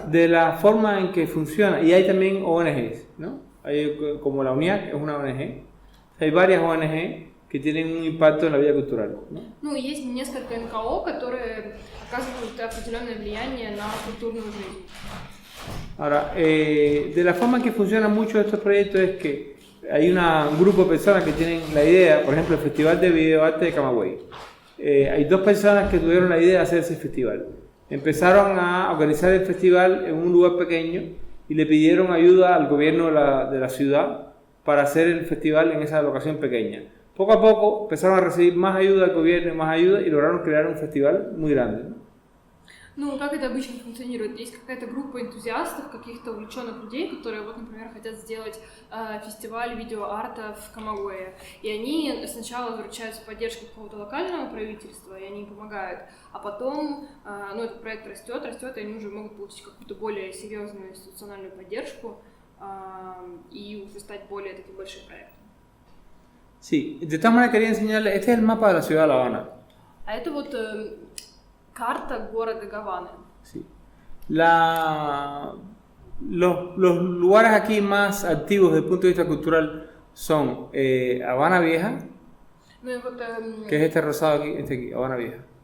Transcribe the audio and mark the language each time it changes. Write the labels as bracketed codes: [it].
[es] Ahora, de la forma en que funciona, y hay también ONGs, ¿no? Hay, como la UNIAC es una ONG, hay varias ONG que tienen un impacto en la vida cultural, ¿no? [ru] Ну, есть несколько НКО, которые оказывают определенное влияние на культурную жизнь. [es] Ahora, de la forma que funcionan muchos de estos proyectos es que hay un grupo de personas que tienen la idea, por ejemplo, el Festival de Videoarte de Camagüey. Hay dos personas que tuvieron la idea de hacer ese festival. Empezaron a organizar el festival en un lugar pequeño y le pidieron ayuda al gobierno de la ciudad para hacer el festival en esa locación pequeña. Poco a poco empezaron a recibir más ayuda del gobierno y más ayuda y lograron crear un festival muy grande, ¿no? [ru] Ну, как это обычно функционирует? Есть какая-то группа энтузиастов, каких-то увлеченных людей, которые, вот, например, хотят сделать фестиваль видеоарта в Камагуэе. И они сначала заручаются поддержкой какого-то локального правительства, и они им помогают. А потом, ну, этот проект растет, и они уже могут получить какую-то более серьезную институциональную поддержку и уже стать более таким большим проектом. [es] Sí, de todas maneras quería enseñarles, este es el mapa de la ciudad de La Habana. [ru] А это вот карта города Гаваны. [es] Sí. Los lugares aquí más activos desde el punto de vista cultural son Habana Vieja, [ru] Ну и вот [es] que es este rosado aquí, este aquí, Habana Vieja.